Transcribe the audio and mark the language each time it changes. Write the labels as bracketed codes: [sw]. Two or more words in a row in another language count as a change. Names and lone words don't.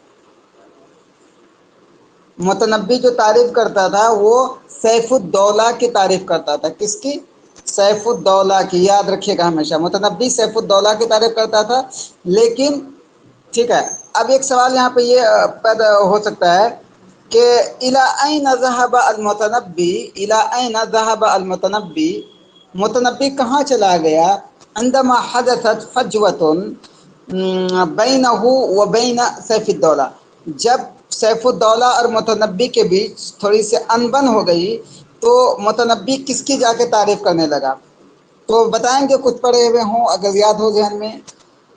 [ur] متنبی جو تعریف کرتا تھا وہ سیف الدولہ کی تعریف کرتا تھا، کس کی؟ سیف الدولہ کی، یاد رکھیے گا ہمیشہ، متنبی سیف الدولہ کی تعریف کرتا تھا۔ لیکن ٹھیک ہے، اب ایک سوال یہاں پہ یہ پیدا ہو سکتا ہے کہ [ar] الی این ذهب المتنبی، الی این ذهب المتنبی، [ur] متنبی کہاں چلا گیا؟ [ar] عندما حدثت فجوة بینہ و بین سیف الدولہ، [ur] جب سیف الدولہ اور متنبی کے بیچ تھوڑی سی انبن ہو گئی تو متنبی کس کی جا کے تعریف کرنے لگا؟ تو بتائیں گے کچھ پڑھے ہوئے ہوں اگر یاد ہو ذہن میں۔